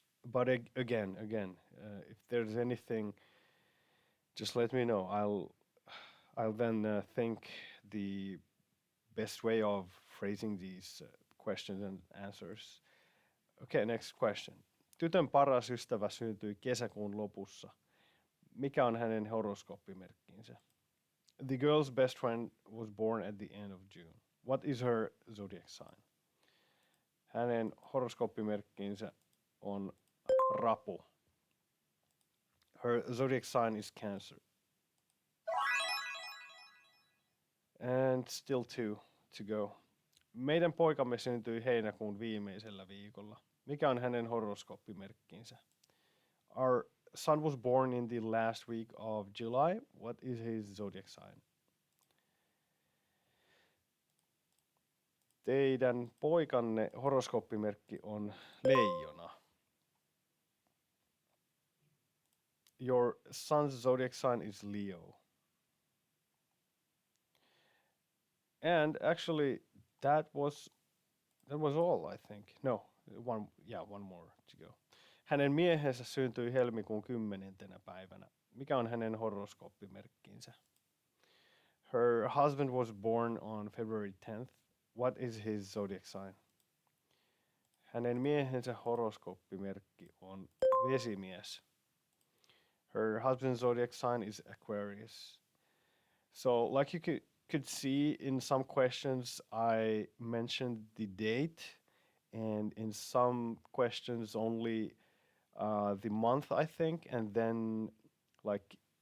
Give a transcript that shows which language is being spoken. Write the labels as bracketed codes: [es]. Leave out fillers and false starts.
[en] But again, if there's anything, just let me know. I'll then think the best way of phrasing these questions and answers. Okay, next question. [fi] Tytön paras ystävä syntyi kesäkuun lopussa. Mikä on hänen horoskooppimerkkinsä? [en] The girl's best friend was born at the end of June. What is her zodiac sign? [fi] Hänen horoskooppimerkkinsä on rapu. [en] Her zodiac sign is Cancer. And still two to go. [fi] Meidän poikamme syntyi heinäkuun viimeisellä viikolla. Mikä on hänen horoskooppimerkkinsä? [en] Our son was born in the last week of July. What is his zodiac sign? [fi] Teidän poikanne horoskooppimerkki on leijona. [en] Your son's zodiac sign is Leo. And actually, that was all, I think. No, one more to go. [fi] Hänen miehensä syntyi helmikuun 10. päivänä. Mikä on hänen horoskooppimerkkinsä? [en] Her husband was born on February 10th. What is his zodiac sign? [fi] Hänen miehensä horoskooppimerkki on vesimies. [en] Her husband's zodiac sign is Aquarius. So, like you could see in some questions, I mentioned the date, and in some questions only the month, I think, and then like